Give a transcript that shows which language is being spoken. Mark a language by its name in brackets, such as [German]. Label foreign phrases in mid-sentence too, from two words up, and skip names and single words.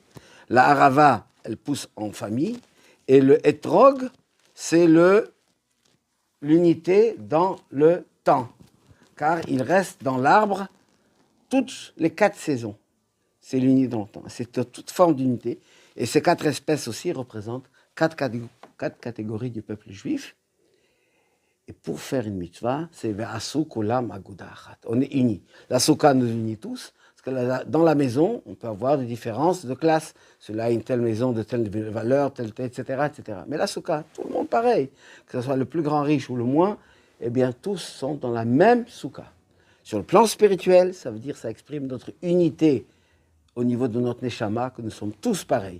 [French] La harava, elle pousse en famille, et le hétrog, c'est l'unité dans le temps, car il reste dans l'arbre toutes les 4 saisons. C'est l'unité dans le temps, c'est toute forme d'unité, et ces 4 espèces aussi représentent 4 catégories du peuple juif. Et pour faire une mitzvah, c'est [Hebrew] ועשו כולם אגודה אחת. [French] On est unis. La souka nous unit tous. Parce que dans la maison, on peut avoir des différences de classe. Celui-là a une telle maison de telle valeur, telle, etc., etc. Mais la souka, tout le monde pareil. Que ce soit le plus grand riche ou le moins, eh bien, tous sont dans la même souka. Sur le plan spirituel, ça veut dire ça exprime notre unité au niveau de notre neshama, que nous sommes tous pareils.